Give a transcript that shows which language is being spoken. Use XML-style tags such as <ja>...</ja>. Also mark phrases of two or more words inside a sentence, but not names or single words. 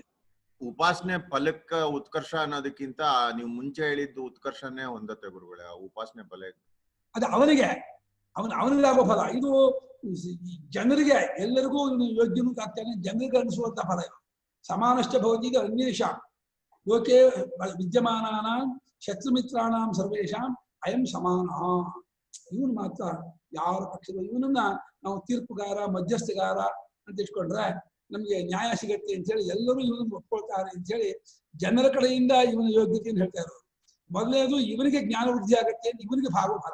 <kn>ಉಪಾಸನೆ ಫಲಕ್ಕ ಉತ್ಕರ್ಷ ಅನ್ನೋದಕ್ಕಿಂತ ನೀವು ಮುಂಚೆ ಹೇಳಿದ್ದು ಉತ್ಕರ್ಷನೇ ಹೊಂದತ್ತೆ ಗುರುಗಳೇ. ಉಪಾಸನೆ ಫಲ ಅದು ಅವನಿಗೆ ಅವನಿಗಾಗೋ ಫಲ. ಇದು ಜನರಿಗೆ ಎಲ್ಲರಿಗೂ ಇವನು ಯೋಗ್ಯನೂ ಆಗ್ತಾನೆ, ಜನರಿಗೆ ಅನಿಸುವಂತ ಫಲ ಇದು.</kn> <sa>ಸಮಾನಶ್ಚ ಭವತಿ ಅನ್ಯೇಷ ಲೋಕೆ ವಿದ್ಯಮಾನಾನಾಂ ಶತ್ರುಮಿತ್ರಾಣಾಂ ಸರ್ವೇಷಾಂ ಅಯಂ ಸಮಾನ.</sa> <kn>ಇವನು ಮಾತ್ರ ಯಾರ ಪಕ್ಷದ ಇವನನ್ನ ನಾವು ತೀರ್ಪುಗಾರ, ಮಧ್ಯಸ್ಥಗಾರ ಅಂತ ಇಟ್ಕೊಂಡ್ರೆ ನಮ್ಗೆ ನ್ಯಾಯ ಸಿಗತ್ತೆ ಅಂತ ಹೇಳಿ ಎಲ್ಲರೂ ಇವನನ್ನು ಒಪ್ಕೊಳ್ತಾರೆ ಅಂತ ಹೇಳಿ ಜನರ ಕಡೆಯಿಂದ ಇವನ ಯೋಗ್ಯತೆಯನ್ನು ಹೇಳ್ತಾ ಇರೋದು. ಮೊದಲನೇದು ಇವನಿಗೆ ಜ್ಞಾನ ವೃದ್ಧಿ ಆಗತ್ತೆ, ಇವನಿಗೆ ಭಾಗೋ ಫಲ.</kn>